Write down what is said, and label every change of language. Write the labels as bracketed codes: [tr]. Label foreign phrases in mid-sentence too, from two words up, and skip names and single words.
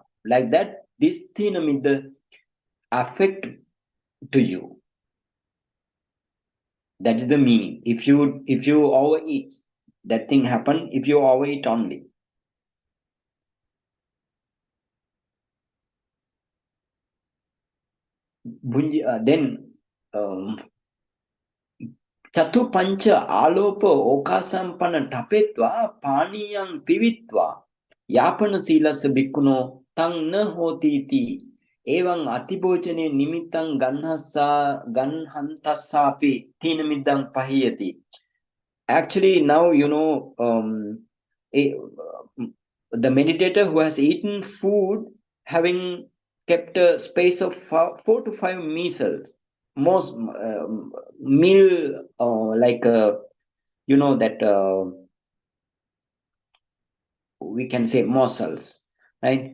[en] Like that, this Thina-Middha affect to you. That is the meaning. If you overeat, that thing happen if you overeat only. [pi] Then Chatu pancha alopa okasampana tapetva paniyang pivitva yapana silasa bhikkuno tang na hotiti evang atibhojane nimitang ganhantassapi Thina-Middhaṃ pahiyati. [en] Actually, now the meditator who has eaten food having kept a space of 4 to 5 meals, most meal like that we can say morsels, right?